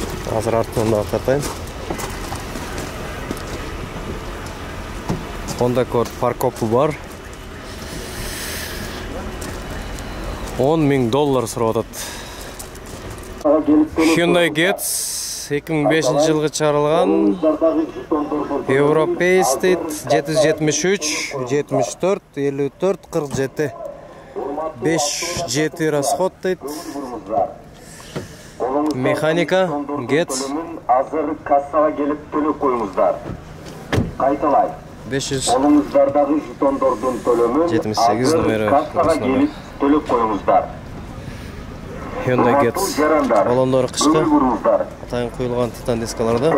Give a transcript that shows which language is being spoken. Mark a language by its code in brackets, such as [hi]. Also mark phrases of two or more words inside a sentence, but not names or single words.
[ky] Азыр артынан да тартайын. [kk] Honda Accord парковка бар. $10,000 сұрап атат. Hyundai Getz 2005 жылғы шығарылған. Европейс дейт 773, 74, 54, 47. 5-7 расход дейт. Механика Getz. Азыр кассаға келіп төлеп қойыңыздар. Қайталай. 500. Қолыңыздардағы жетондордың төлемін 78 номері. Кассаға келіп төлеп қойыңыздар. Hyundai Getz. Балондары қышқы. Атайын қойылған титан дискаларда.